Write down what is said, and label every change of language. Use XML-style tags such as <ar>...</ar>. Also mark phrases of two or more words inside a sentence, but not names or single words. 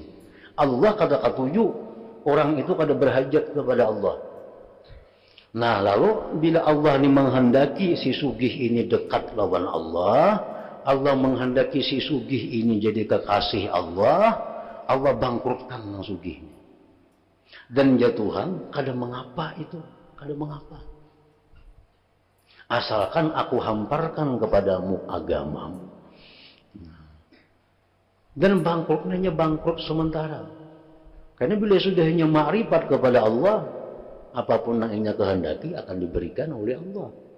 <bjn>Allah kata ketujuh, orang itu kada berhajat kepada Allah. Nah, lalu bila Allah ini menghendaki si sugih ini dekat lawan Allah, Allah menghendaki si sugih ini jadi kekasih Allah, Allah bangkrutkan yang sugih.</bjn> <id>Dan ya Tuhan,</id> <bjn>kada mengapa itu, kada mengapa.</bjn> <id>Asalkan aku hamparkan kepadamu agamamu. Dan bangkrutnya bangkrut sementara. Karena bila sudah hanya ma'rifat kepada Allah, apapun yang ingin kehendaki akan diberikan oleh Allah.</id>